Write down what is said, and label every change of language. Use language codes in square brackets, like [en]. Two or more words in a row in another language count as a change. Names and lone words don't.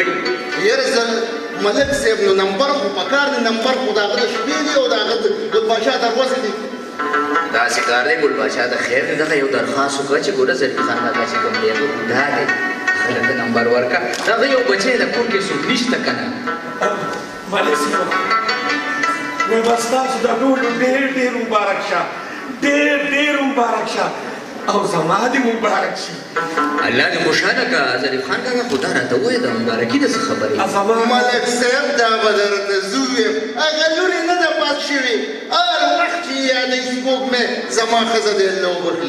[ps] یاره زه ملک صاحب نو نمبر خو پکار دی نمبر خو د هغه د شپې دی او د هغه د ګلبادشاه دروازې دی داسې کار دی ګلبادشاه د خیر دی دغه یو درخواست وکړه چې ګوره ظریف خان کاکا چې کوم دی هغه بوډا دی هغه ته نمبر ورکړه د هغه یو بچی د کور کې څوک نشته که نه मैं बस तासु दा ټولو ډېر ډېر مبارک شه ډېر ډېر مبارک شه او زما دې مبارک شي الله دې خوشحاله کړه ظریف خان کاکا خو دا راته ووایه د مبارکي د څه خبرې ملک صاحب دا به درته زه ویم هغه لورې نه ده پات شوې هر وخت چې یادوي سپوږمۍ زما ښځه دې الله وبخي